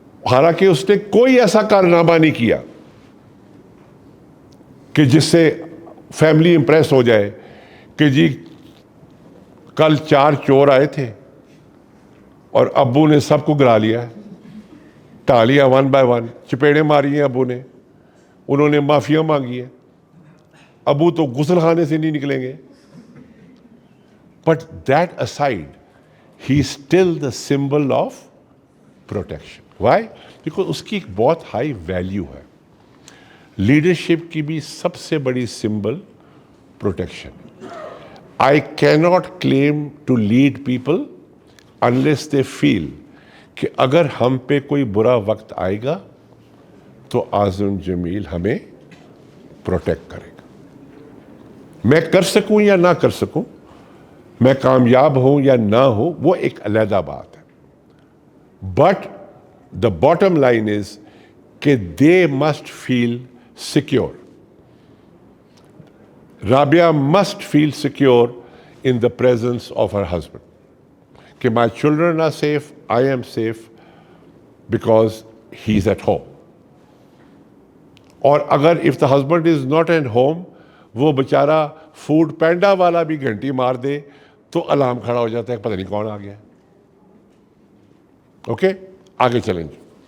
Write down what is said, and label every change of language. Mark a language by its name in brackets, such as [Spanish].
[Urdu] حالانکہ اس نے کوئی ایسا کارنامہ نہیں کیا کہ جس سے فیملی امپریس ہو جائے کہ جی کل 4 چور آئے تھے اور ابو نے سب کو گرا لیا، ٹا لیا 1 by 1، چپیڑے ماری ہیں ابو نے، انہوں نے معافیاں مانگی ہیں، ابو تو غسل خانے سے نہیں نکلیں گے. [English] But that aside, he is still the symbol of protection. Why? [Urdu] Because اس کی ایک بہت ہائی ویلیو ہے. لیڈرشپ کی بھی سب سے بڑی symbol protection. [English] I cannot claim to lead people unless they feel [Urdu] کہ اگر ہم پہ کوئی برا وقت آئے گا تو اعظم جمیل ہمیں پروٹیکٹ کرے گا. میں کر سکوں یا نہ کر سکوں، میں کامیاب ہوں یا نہ ہوں، وہ ایک علیحدہ بات ہے. [English] But the bottom line is کہ they must feel secure. Rabia must feel secure in the presence of her husband. کہ my children are safe, I am safe because he's at home. [Urdu] اور اگر [English] if the husband is not at home، [Urdu] وہ بیچارہ food panda والا بھی گھنٹی مار دے تو الارم کھڑا ہو جاتا ہے، پتہ نہیں کون آ گیا. اوکے، آگے چلیں گے.